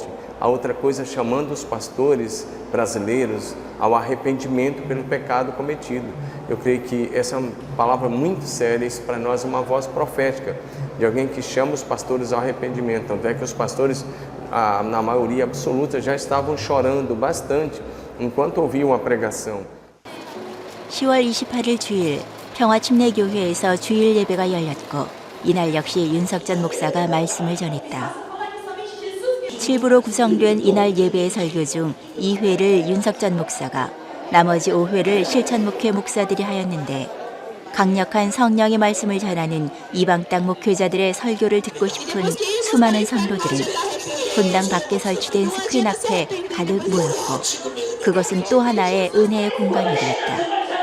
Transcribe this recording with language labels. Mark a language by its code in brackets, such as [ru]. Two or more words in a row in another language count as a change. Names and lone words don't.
[pt] A outra coisa, chamando os pastores brasileiros ao arrependimento pelo pecado cometido. Eu creio que essa é uma palavra muito séria, isso para nós é uma voz profética, de alguém que chama os pastores ao arrependimento. Tanto é que os pastores, na maioria absoluta, já estavam chorando bastante enquanto ouviam a pregação. [ko] 10월 28일 주일 평화침례교회에서 주일 예배가 열렸고 이날 역시 윤석전 목사가 말씀을 전했다. 7부로 구성된 이날 예배의 설교 중 2회를 윤석전 목사가, 나머지 5회를 실천목회 목사들이 하였는데 강력한 성령의 말씀을 전하는 이방 땅 목회자들의 설교를 듣고 싶은 수많은 성도들은 본당 밖에 설치된 스크린 앞에 가득 모였고 그것은 또 하나의 은혜의 공간이 되었다.